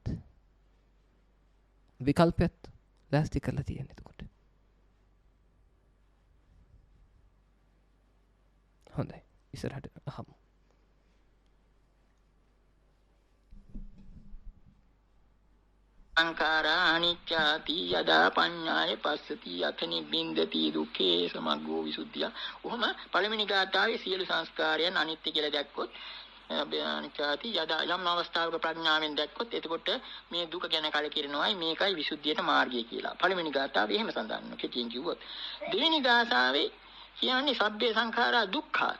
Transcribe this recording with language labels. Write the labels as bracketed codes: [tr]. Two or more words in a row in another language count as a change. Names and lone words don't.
[si] විකල්පයත් ලෑස්ති කරලා තියෙන එතකොට. හොඳයි. ඉස්සරහට අහමු. [pi] සංඛාරා අනිච්චාති යදා පඤ්ඤාය පස්සති යත නිබ්බින්දති දුක්ඛේ සමග්ගෝ විසුද්ධිය. [si] ඔහම පළවෙනි ගාථාවේ සියලු සංස්කාරයන් අනිත්‍ය කියලා දැක්කොත් [pi] අනිච්චාති යදා [si] යම් අවස්ථාවක ප්‍රඥාවෙන් දැක්කොත් එතකොට මේ දුක ගැන කලකිරෙනවායි මේකයි විසුද්ධියට මාර්ගය කියලා. පළවෙනි ගාථාවේ එහෙම සඳහන් වෙනවා. කෙටියෙන් කිව්වොත් දෙවෙනි ගාථාවේ කියන්නේ [pi] සබ්බේ සංඛාරා දුක්ඛාති.